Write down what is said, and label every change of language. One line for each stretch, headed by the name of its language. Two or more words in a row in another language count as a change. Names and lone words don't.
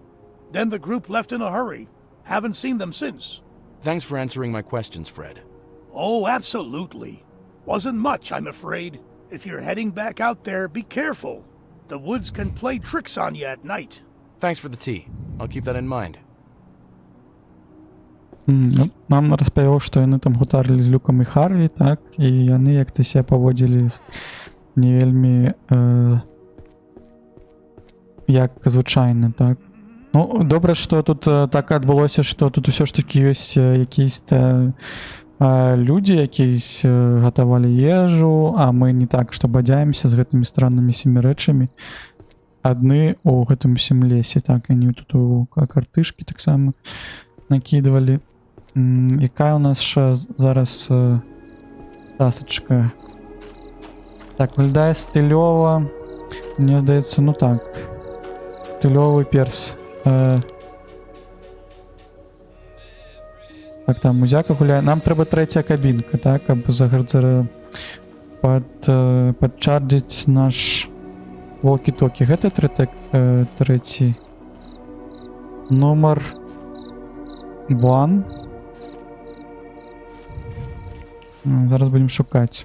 English: Then the group left in a hurry. Haven't seen them since. Thanks for answering my questions, Fred. Oh, absolutely. Wasn't much, I'm afraid. If you're heading back out there, be careful. The woods can play tricks on you at night. Thanks for the tea. I'll keep that in mind.
Belarusian: Ну, нам распавёў, што яны там гутарылі з Люкам і Харві, так, і яны як-то себя паводзілі не вельмі як звычайна, так. Ну, добра, што тут так адбылося, што тут усё ж такі ёсць якісь-то людзі, якісь гатавалі ежу, а мы не так, што бадзяемся з гэтымі страннымі сямірэчамі. Адны ў гэтым усім лесе, так, яны тут у картышкі таксама накідвалі.
Ukrainian: Якая у нас ще зараз тасочка? Так, виглядає стильово. Мені здається, ну так. Стильовий перс. Так, там музяка гуляє. Нам треба третя кабінка, так,
Belarusian: каб падчардзіць наш волкі-токі. Гэта трэці нумар 1. Зараз будем шукаць.